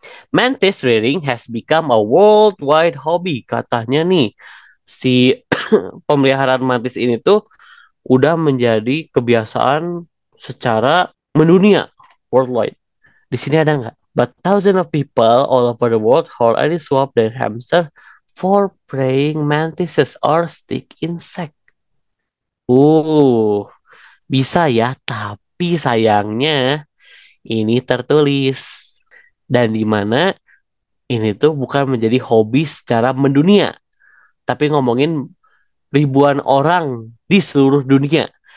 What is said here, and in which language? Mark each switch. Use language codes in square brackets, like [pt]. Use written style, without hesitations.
[en] Mantis rearing has become a worldwide hobby. [id] Katanya nih, si pemeliharaan mantis ini tuh udah menjadi kebiasaan secara mendunia, worldwide. Di sini ada nggak? [en] But thousands of people all over the world already swap their hamster for praying mantises or stick insect. [id] Uh, bisa ya, tapi sayangnya ini tertulis dan di mana ini tuh bukan menjadi hobi secara mendunia, tapi ngomongin ribuan orang di seluruh dunia.